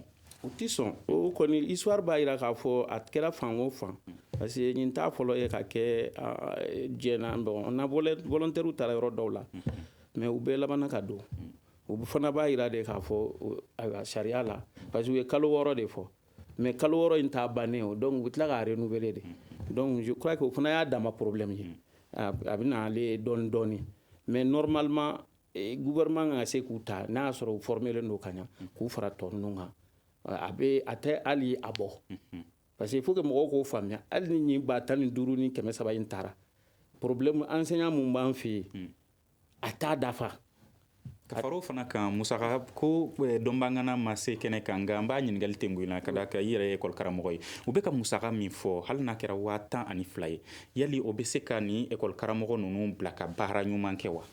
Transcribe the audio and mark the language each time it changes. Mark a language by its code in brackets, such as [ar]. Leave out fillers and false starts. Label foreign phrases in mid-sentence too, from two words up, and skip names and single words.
[bm] u tɛ sɔn o kɔni histoire b'a jira k'a fɔ a kɛra fan o fan [fr] parce que [bm] nin t'a fɔlɔ ye ka kɛ diɲɛ na bon na volontaire taara yɔrɔ dɔw la mais u bɛɛ labanna ka don u fana b'a jira de k'a fɔ ayiwa sariya la parce que u ye kalo 6 de fɔ mais kalo 6 in t'a bannen o donc u bɛ tila k'a renouveler de [fr] donc je crois que [bm] o fana y'a dama problème ye a bɛ na ale dɔɔni dɔɔni mais normalement gouvernement kan ka se k'u ta n'a y'a sɔrɔ u formelen don ka ɲa k'u fara tɔ ninnu kan a tɛ hali a bɔ [fr] parce que il faut que [bm] mɔgɔw k'o faamuya hali ni 15,000 ni 300 in taara [fr] problème enseignant [bm] mun b'an fɛ yen a t'a dafa. ka faro fana kan musaka ko dɔnbagana ma se kɛnɛ kan nka n b'a ɲininkali tɛ n na ka da kan i yɛrɛ ye école karamɔgɔ ye u bɛ ka musaka min fɔ hali n'a kɛra 12,000 ye yali o bɛ se ka ni école karamɔgɔ ninnu bila ka baara ɲuman kɛ wa.